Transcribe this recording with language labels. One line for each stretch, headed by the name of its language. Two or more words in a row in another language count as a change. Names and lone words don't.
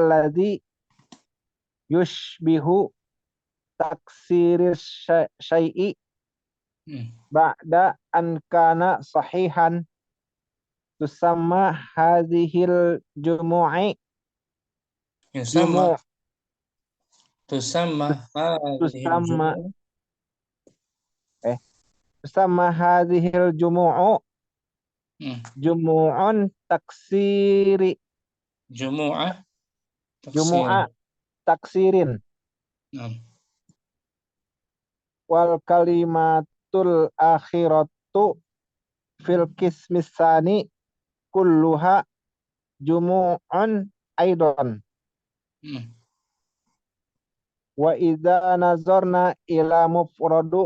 Arabic: الذي يشبه تكسير الشيء بعد أن كان صحيحا تسمى هذه الجموع تسمى هذه الجموع جموع تكسير Jumu'ah تكسير والكلمة الأخيرة في القسم الثاني كلها جموع أيضا وإذا نظرنا إلى مفرد